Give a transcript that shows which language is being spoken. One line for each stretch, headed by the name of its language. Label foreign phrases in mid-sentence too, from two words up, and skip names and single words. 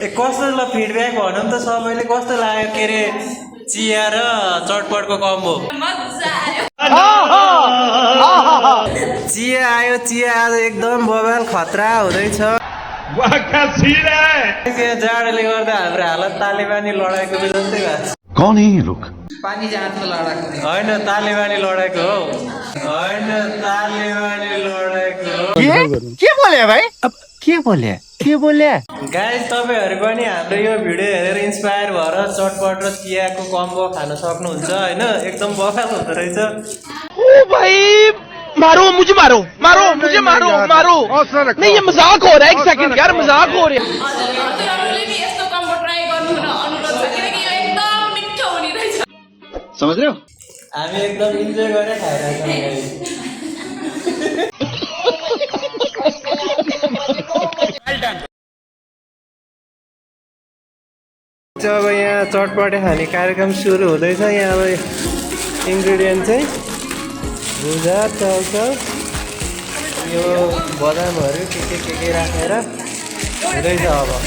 Nepali: कस्तो ल फिडब्याक भनौँ त सबैले कस्तो लाग्यो के अरे चिया र चटपटको कम्बो चिया आयो चिया आज एकदम बवाल खतरा हुँदैछ जाडोले गर्दा हाम्रो हालत तालिबानी लडाइँको जस्तै भएको छ
Hindi: कौन है ये लोग
Nepali: पानी जाँचको लडाको होइन तालिबानी लडाइँको हो होइन तालिबानी लडाइँको के बोले भाई अब के बोले गाइस तपाईहरु पनि हाम्रो यो भिडियो हेरेर इन्स्पायर भएर चटपट र चियाको कम्बो खान सक्नुहुन्छ हैन एकदम बवाल हुँदो रहेछ
Hindi: ओ भाई मारो मुझे मारो नहीं ये मजाक हो रहा है एक सेकंड यार मजाक हो रहा है समझ रहे हो
Nepali: हामी एकदम इन्जोय गरेर खाइरहेछौँ अब यहाँ चटपटे खाने कार्यक्रम सुरु हुँदैछ यहाँ अब इन्ग्रेडियन्ट चाहिँ भुजा चाउचाउ यो बदामहरू के राखेर हुँदैछ अब